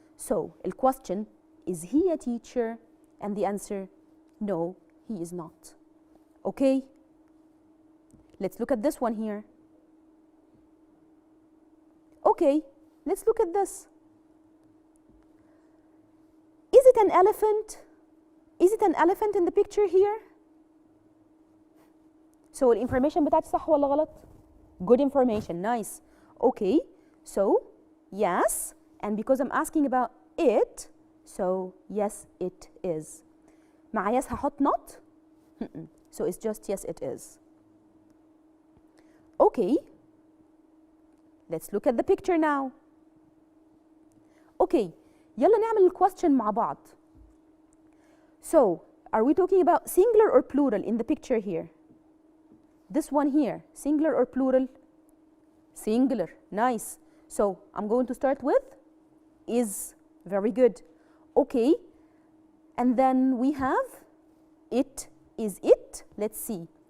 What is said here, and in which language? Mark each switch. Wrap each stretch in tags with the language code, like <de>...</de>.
<en>So the question, is he a teacher? And the answer, no, he is not. Okay? Let's look at this one here. Okay, let's look at this. Is it an elephant? Is it an elephant in the picture here? So the information</en> <ar>بتاعتي صح ولا غلط?</ar> <en>Good information, nice. Okay, so yes, and because I'm asking about it, so yes it is. مع yes</en> <ar>هحط</ar> <en>not? So it's just yes it is. Okay, let's look at the picture now.</en> <ar>Okay, يلا نعمل الquestion مع بعض.</ar> <en>So are we talking about singular or plural in the picture here? This one here, singular or plural? Singular, nice. So I'm going to start with is. Very good. Okay, and then we have it. Is it? Let's see.</en>